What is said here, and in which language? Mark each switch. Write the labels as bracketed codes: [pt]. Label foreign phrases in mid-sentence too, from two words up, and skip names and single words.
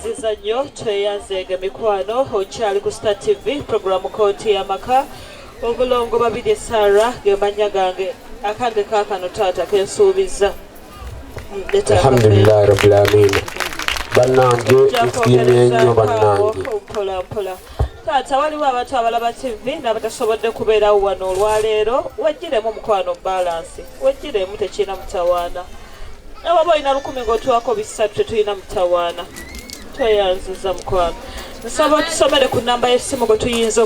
[lg] by'emizannyo tweyanzeege mikwano okyali ku Star TV programu Kkooti y'amaka Mulongo Babirye SAALA ge mannya gange akange kaakano taata kensuubiza [ar] الحمد لله رب العالمين [lg] bannange nsiimye nnyo bannange mpola taata waliwo abantu abalaba TV n'abatasobodde kubeerawo wano olwaleero wejjiremu mukwano balansi wejjiremu tekiina mutawaana nawaba olina 10 ng'otuwako 3 tetulina mutawaana tweyanziza mukwano nsaba otusomere ku namba y'essimu gwe tuyinza